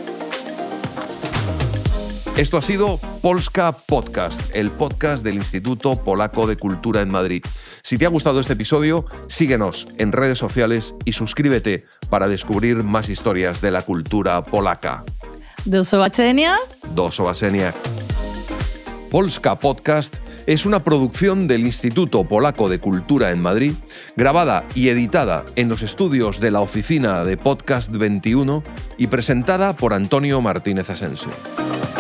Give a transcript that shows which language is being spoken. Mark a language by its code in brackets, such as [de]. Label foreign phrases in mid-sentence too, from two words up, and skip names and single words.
[es] Esto ha sido Polska Podcast, el podcast del Instituto Polaco de Cultura en Madrid. Si te ha gustado este episodio, síguenos en redes sociales y suscríbete para descubrir más historias de la cultura polaca. [pl] Do zobaczenia. Do zobaczenia. [es] Polska Podcast es una producción del Instituto Polaco de Cultura en Madrid, grabada y editada en los estudios de la oficina de Podcast 21 y presentada por Antonio Martínez Asensio.